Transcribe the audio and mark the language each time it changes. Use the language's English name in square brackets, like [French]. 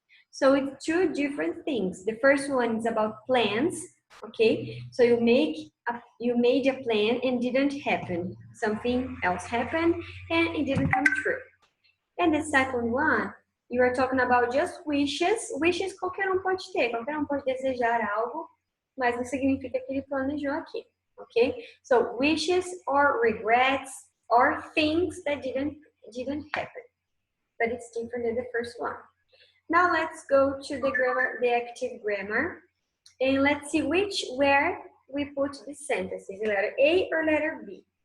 [English] So it's two different things. The first one is about plans, okay? So you made a plan and didn't happen. Something else happened and it didn't come true. And the second one, you are talking about just wishes. [Portuguese] Wishes qualquer um pode ter, qualquer um pode desejar algo, mas não significa que ele planejou aqui, okay? [English] So wishes or regrets or things that didn't happen, but it's different than the first one. Now let's go to the active grammar, and let's see where we put the sentences, letter A or letter B.